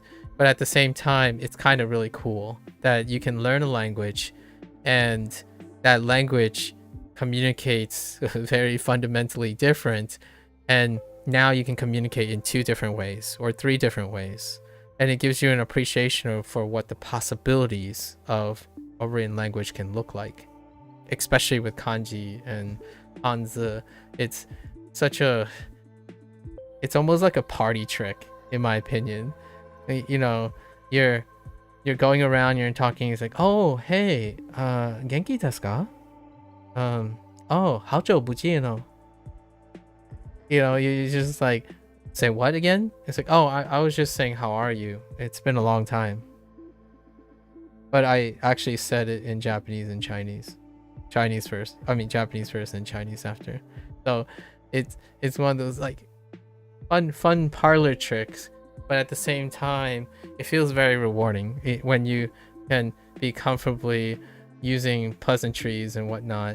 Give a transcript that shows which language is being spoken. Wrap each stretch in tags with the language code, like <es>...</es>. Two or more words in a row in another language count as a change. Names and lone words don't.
<en>But at the same time, it's kind of really cool that you can learn a language and that language communicates very fundamentally different, and now you can communicate in 2 different ways or 3 different ways, and it gives you an appreciation for what the possibilities of a written language can look like, especially with kanji and Hanzi. It's almost like a party trick, in my opinion. You know, you're going around, you're talking, it's like, oh hey,</en> <ja>元気ですか?</ja> <zh>Oh, 好久不见哦.</zh> <en>You know, you just like say what again? It's like, oh, I was just saying how are you? It's been a long time. But I actually said it in Japanese and Chinese. Japanese first and Chinese after. So it's one of those like fun parlor tricks, but at the same time it feels very rewarding when you can be comfortably using pleasantries and whatnot.</en>